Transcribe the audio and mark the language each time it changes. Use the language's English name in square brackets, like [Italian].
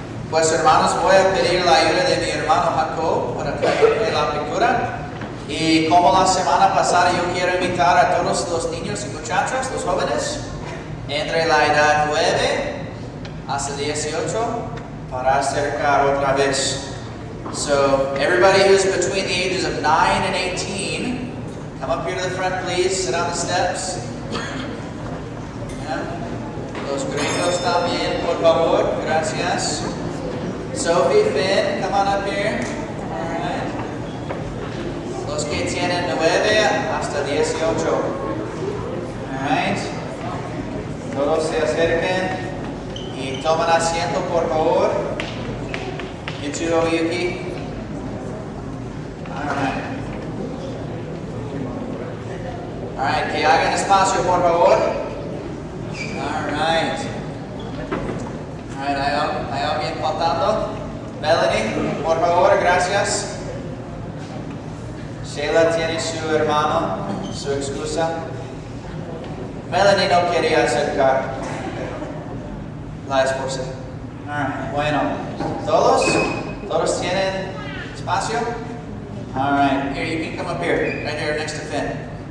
[Spanish] Pues hermanos, voy a pedir la ayuda de mi hermano Jacob para traerme la pintura. Y como la semana pasada, yo quiero invitar a todos los niños y muchachos, los jóvenes, entre la edad 9 hasta 18, para acercar otra vez. [English] So, everybody who's between the ages of 9 and 18, come up here to the front, please. Sit on the steps. Yeah. [Spanish] Los gringos también, por favor. Gracias. [English] Sophie, Finn, come on up here. All right. [Spanish] Los que tienen 9 hasta 18. [English] All right. [Spanish] Todos se acerquen y tomen asiento, por favor. Ichiro, Yuki. [English] All right. All right, [Spanish] que hagan espacio, por favor. [English] All right. All right, [Spanish] ¿hay alguien faltando? Melanie, por favor, gracias. Sheila tiene su hermano, su excusa. Melanie no quería acercar la esposa. [English] All right, [Spanish] bueno, ¿todos tienen espacio? [English] All right, here, you can come up here, right here next to Finn.